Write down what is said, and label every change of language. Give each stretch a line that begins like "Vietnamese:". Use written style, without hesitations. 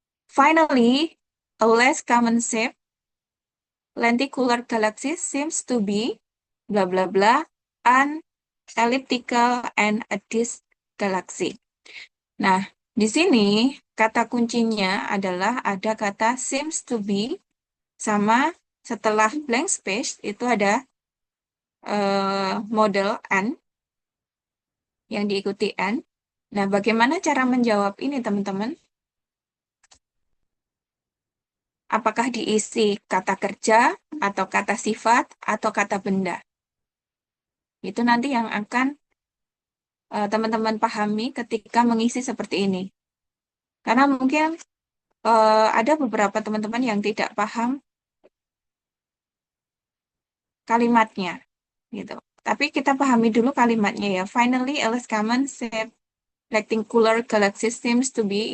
English: Finally, a less common shape, lenticular galaxy seems to be bla bla bla, an elliptical and a disk galaxy.
Indonesian: Nah, di sini kata kuncinya adalah ada kata
English: seems to be
Indonesian: sama setelah blank space itu ada model N yang diikuti N. Nah, bagaimana cara menjawab ini, teman-teman? Apakah diisi kata kerja, atau kata sifat, atau kata benda? Itu nanti yang akan teman-teman pahami ketika mengisi seperti ini. Karena mungkin ada beberapa teman-teman yang tidak paham kalimatnya, gitu. Tapi kita pahami dulu kalimatnya ya.
English: Finally, a less common shape rectangular galaxy seems to be.